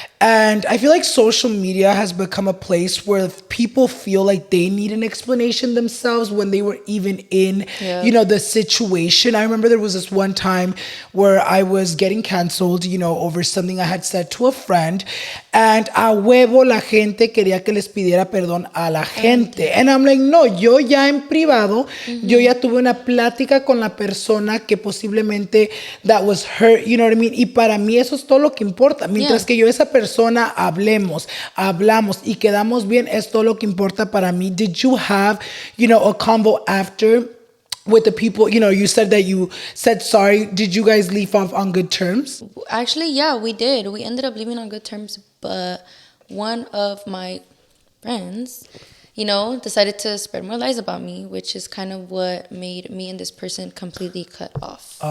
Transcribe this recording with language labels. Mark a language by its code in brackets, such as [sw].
[en] And I feel like social media has become a place where people feel like they need an explanation themselves when they were even in, the situation. I remember there was this one time where I was getting canceled, over something I had said to a friend. [es] And a huevo la gente quería que les pidiera perdón a la gente. [en] And I'm like, no, [es] yo ya en privado, yo ya tuve una plática con la persona que posiblemente [en] that was hurt, you know what I mean? [es] Y para mí eso es todo lo que importa. Mientras que yo esa persona hablamos y quedamos bien, es todo lo que importa para mí. [en] Did you have, a convo after with the people? You said that you said sorry. Did you guys leave off on good terms? Actually, yeah, we did. We ended up leaving on good terms, but one of my friends, decided to spread more lies about me, which is kind of what made me and this person completely cut off